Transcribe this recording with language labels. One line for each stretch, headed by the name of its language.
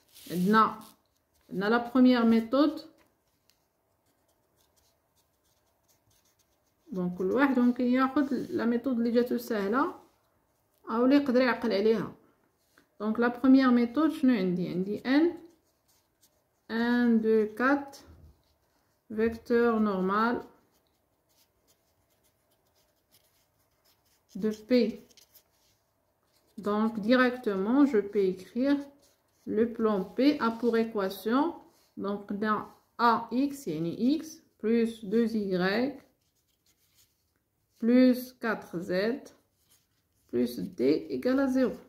French: On a la première méthode.
Arabic: Donc, كل واحد ممكن ياخد
French: la méthode
Arabic: اللي جاتو سهلة أو اللي يقدر يعقل عليها.
French: Donc, la première méthode
Arabic: شنو عندي
French: n 1 2 4 vecteur normal de P. Donc, directement, je peux écrire le plan P a pour équation, donc dans AX, yani X, plus 2Y, plus 4Z, plus D égale à 0.